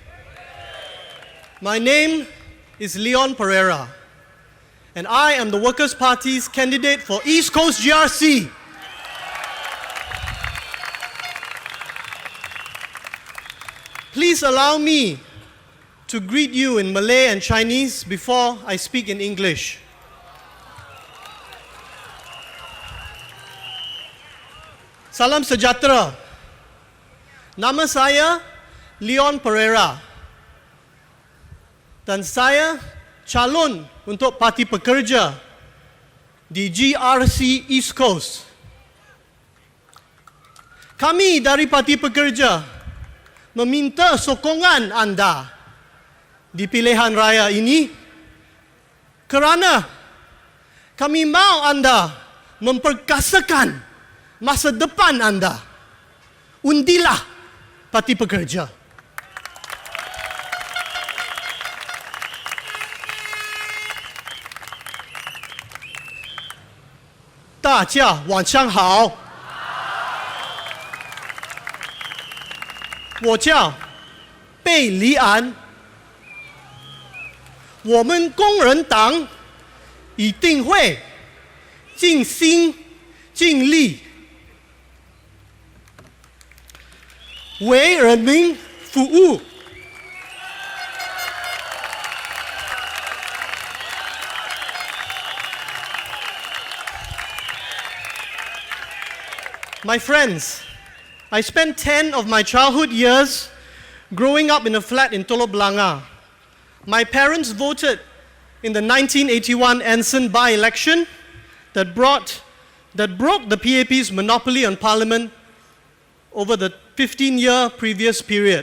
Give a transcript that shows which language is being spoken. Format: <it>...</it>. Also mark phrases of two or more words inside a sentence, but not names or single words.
<en>My name is Leon Perera, and I am the Workers' Party's candidate for East Coast GRC. Please allow me to greet you in Malay and Chinese before I speak in English.</en> <ms>Salam sejahtera. Nama saya Leon Perera dan saya calon untuk Parti Pekerja di GRC East Coast. Kami dari Parti Pekerja meminta sokongan anda di pilihan raya ini kerana kami mahu anda memperkasakan masa depan anda. Undilah Parti Pekerja.</ms> <zh>Daja, 晚上好。我叫贝黎安。我们工人党一定会尽心尽力为人民服务。</zh> <en>My friends, I spent 10 of my childhood years growing up in a flat in Telok Blangah. My parents voted in the 1981 Anson by-election that broke the PAP's monopoly on parliament over the 15-year previous period.</en>